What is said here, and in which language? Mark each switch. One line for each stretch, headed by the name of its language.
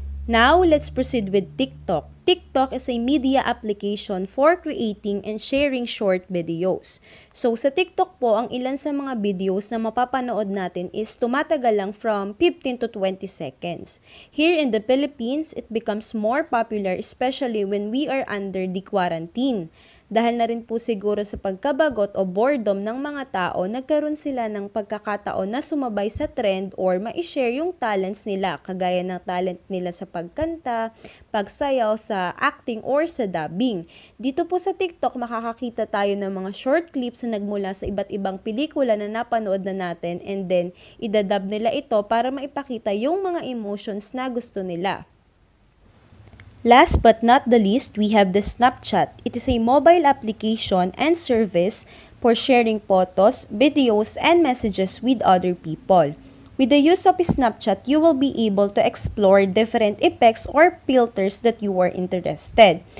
English: Now, let's proceed with TikTok. TikTok is a media application for creating and sharing short videos.
Filipino: So, sa TikTok po, ang ilan sa mga videos na mapapanood natin is tumatagal lang
English: from 15 to 20 seconds. Here in the Philippines, it becomes more popular especially when we are under the quarantine.
Filipino: Dahil na rin po siguro sa pagkabagot o boredom ng mga tao, nagkaroon sila ng pagkakataon na sumabay sa trend or ma-share yung talents nila, kagaya ng talent nila sa pagkanta, pagsayaw, sa acting or sa dubbing. Dito po sa TikTok, makakakita tayo ng mga short clips na nagmula sa iba't ibang pelikula na napanood na natin and then idadub nila ito para maipakita yung mga emotions na gusto nila.
English: Last but not the least, we have the Snapchat. It is a mobile application and service for sharing photos, videos, and messages with other people. With the use of Snapchat, you will be able to explore different effects or filters that you are interested.